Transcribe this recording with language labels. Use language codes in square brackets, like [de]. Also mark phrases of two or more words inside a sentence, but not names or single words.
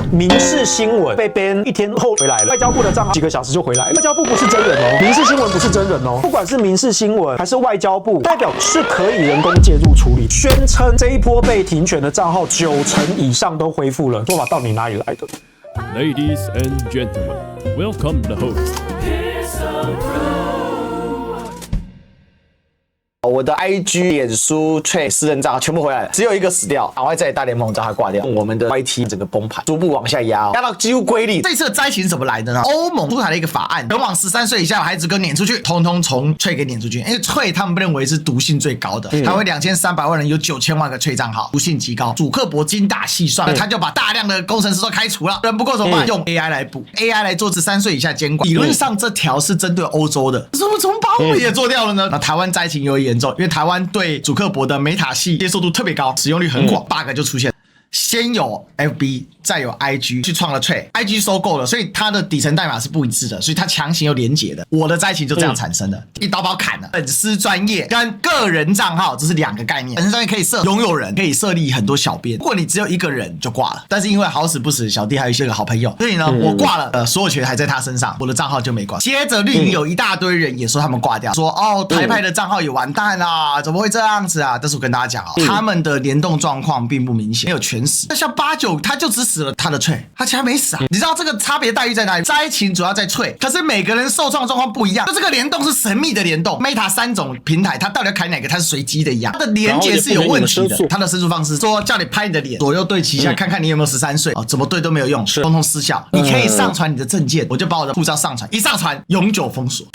[zh] 民視新聞被 ban 1天後回來了，外交部的賬號幾個小時就回來了。外交部不是真人哦，民視新聞不是真人哦。不管是民視新聞還是外交部，代表是可以人工介入處理，宣稱這一波被停權的賬號90%以上都恢復了，說法到底哪裡來的 [en] ？Ladies and gentlemen, welcome the host. [zh] 我的 IG、臉書、Threads 私人賬號全部回來了，只有一個死掉，趕快在大聯盟找他掛掉。我們的 YT 整個崩盤，逐步往下壓，壓到幾乎歸零。這次的災情是怎麼來的呢？歐盟出台了一個法案，全往13歲以下的孩子给攆出去，通通從 Threads 給攆出去。因為 Threads 他們被認為是毒性最高的，他會2300萬人有9000萬個 Threads 賬號，毒性極高。祖克伯精打細算，他就把大量的工程師都開除了，人不夠怎麼辦？用 AI 來補 ，AI 來做13歲以下監管。理論上這條是針對歐洲的，怎麼把我們也做掉了呢？那台灣災情尤為嚴重，因為台灣對祖克伯的梅塔系接受度特別高，使用率很廣，bug 就出現。先有 FB， 再有 IG 去創了 Threads，IG 收購了，所以它的底層代碼是不一致的，所以它強行有連結的。我的災情就這樣產生的，一刀把我砍了。粉絲專頁跟個人賬號這是兩個概念，粉絲專頁可以設擁有人，可以設立很多小編。如果你只有一個人就掛了，但是因為好死不死，小弟還有一些個好朋友，所以呢，我掛了，所有權還在他身上，我的賬號就沒掛。接着綠營有一大堆人也說他們掛掉，說哦台派的賬號也完蛋啦，怎麼會這樣子啊？但是我跟大家講哦，他們的聯動狀況並不明顯，沒有全死。那像89，他就只死了他的Threads，他其他沒死啊。你知道這個差別待遇在哪裡？災情主要在 Threads，可是每個人受創狀況不一樣，就這個聯動是神秘的聯動。Meta 3種平台，它到底要開哪個？它是隨機的一樣，它的連結是有問題的。它的申訴方式說叫你拍你的臉，左右對齊一下，看看你有沒有13歲哦，怎麼對都沒有用，通通失效。你可以上傳你的證件，我就把我的護照上傳，一上傳永久封鎖。